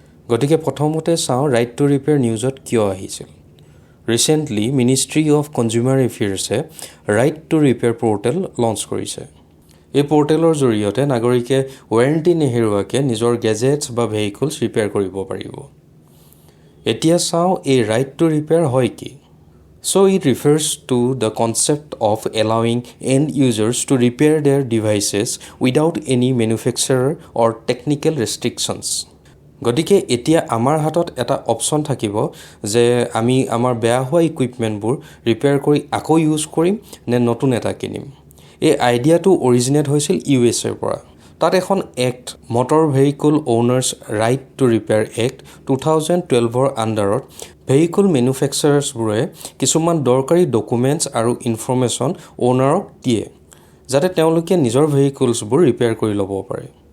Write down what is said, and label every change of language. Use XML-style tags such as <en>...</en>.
<as>গতিকে প্ৰথমতে চাওঁ ৰাইট টু ৰিপেয়াৰ নিউজত কিয় আহিছিল। Recently ministry of consumer এফেয়াৰ্ছে right to repair portal launch কৰিছে। এই পৰ্টেলৰ জৰিয়তে নাগৰিকে ৱাৰেণ্টি নেহেৰুৱাকৈ নিজৰ গেজেটছ বা ভেহিকলছ ৰিপেয়াৰ কৰিব পাৰিব। এতিয়া চাওঁ এই ৰাইট টু ৰিপেয়াৰ হয় কি।</as> <en>So it refers to the concept of allowing end users to repair their devices without any manufacturer or technical restrictions.</en> <as>গতিকে এতিয়া আমাৰ হাতত এটা অপশ্যন থাকিব যে আমি আমাৰ বেয়া হোৱা ইকুইপমেণ্টবোৰ ৰিপেয়াৰ কৰি আকৌ ইউজ কৰিম নে নতুন এটা কিনিম। এই আইডিয়াটো অৰিজিনেট হৈছিল USAৰ পৰা। তাত এখন act motor vehicle honours right to repair act 2012ৰ আণ্ডাৰত ভেহিকল মেনুফেকচাৰাৰ্ছবোৰে কিছুমান দৰকাৰী ডকুমেণ্টছ আৰু ইনফৰ্মেশ্যন অ'নাৰক দিয়ে যাতে তেওঁলোকে নিজৰ ভেহিকলছবোৰ ৰিপেয়াৰ কৰি ল'ব পাৰে।</as>